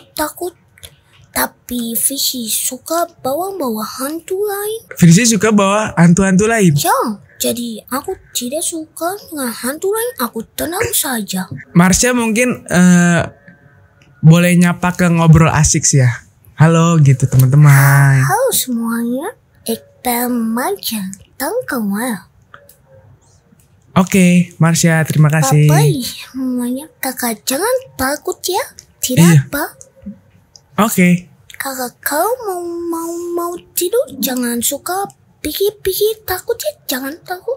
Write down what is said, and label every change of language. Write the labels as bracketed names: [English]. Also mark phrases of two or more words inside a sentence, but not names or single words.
[Indonesian] Tapi Fishy suka bawa hantu lain. Frisly suka bawa hantu-hantu lain? Ya, jadi aku tidak suka dengan hantu lain. Aku tenang saja. Marsha mungkin boleh nyapa ke ngobrol asik sih ya. Halo gitu teman-teman. Halo semuanya. [Dutch] Ik ben Marsha. Dank u wel. [Indonesian] Oke, Marsha, terima kasih. Bye-bye semuanya. Kakak jangan takut ya. Tidak Iya. apa. Oke. Kakak kau mau tidur jangan suka pikir takut ya. Jangan takut.